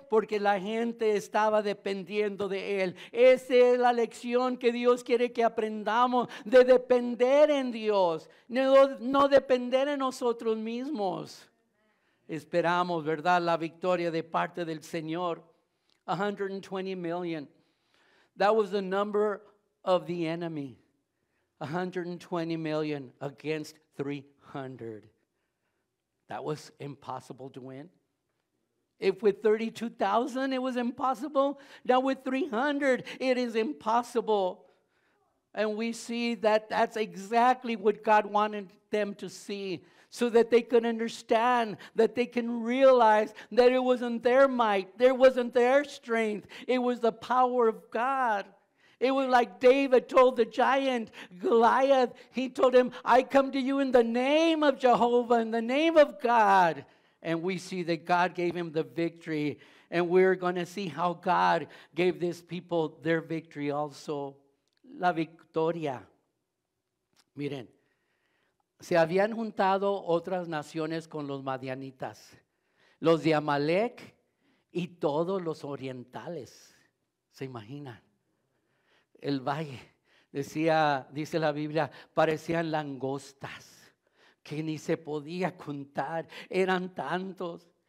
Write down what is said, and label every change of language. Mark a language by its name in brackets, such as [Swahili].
[Spanish] Porque la gente estaba dependiendo de Él. Esa es la lección que Dios quiere que aprendamos, de depender en Dios, no depender en nosotros mismos. Esperamos, ¿verdad?, la victoria de parte del Señor. [English] 120 million. That was the number of the enemy. 120 million against 300. That was impossible to win. If with 32,000 it was impossible, now with 300 it is impossible. And we see that that's exactly what God wanted them to see, so that they could understand, that they can realize that it wasn't their might, it wasn't their strength, it was the power of God. It was like David told the giant Goliath. He told him, I come to you in the name of Jehovah, in the name of God. And we see that God gave him the victory. And we're going to see how God gave these people their victory also. [Spanish] La victoria. Miren, se habían juntado otras naciones con los madianitas, los de Amalek y todos los orientales. ¿Se imaginan? El valle, dice la Biblia, parecían langostas, que ni se podía contar, eran tantos.